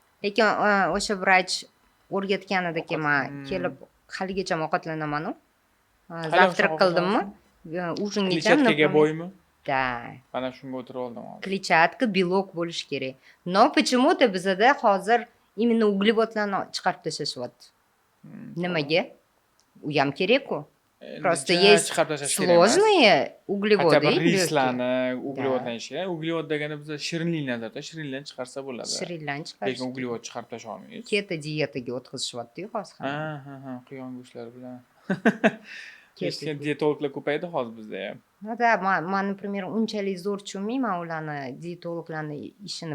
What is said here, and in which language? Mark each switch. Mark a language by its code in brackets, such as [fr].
[uz] Lekin o'sha vrach o'rgatganidagi men kelib haligacha ovqatlanaman-ku. Zavtrak qildimmi? Ужинgacha kletchatkaga boymi? [ru] Да. [uz] Mana shunga o'tirib oldim hozir. Kletchatka, belok bo'lishi kerak. [ru] Но почему-то [uz] bizda hozir [ru] именно [uz] углеводlarni chiqarib tashlashyapti. Nimaga? U ham kerak-ku. [ru] Просто есть сложные углеводы. [uz] Rislarni uglevoddan ishlaydi. Uglevod degani bizda shirinliklardan, shirinliklarni chiqarsa bo'ladi. Shirinliklarni chiqarish. Lekin uglevod chiqarib tashlay olmaysiz. Keto diyetaga o'tkazishyapti hozir. Quyon go'shtlari bilan. Keyin dietologlar ko'paydi hozir bizda ham. Da, men, [ru] например, [uz] unchalik zo'r tushunmayman ularni, dietologlarni ishini.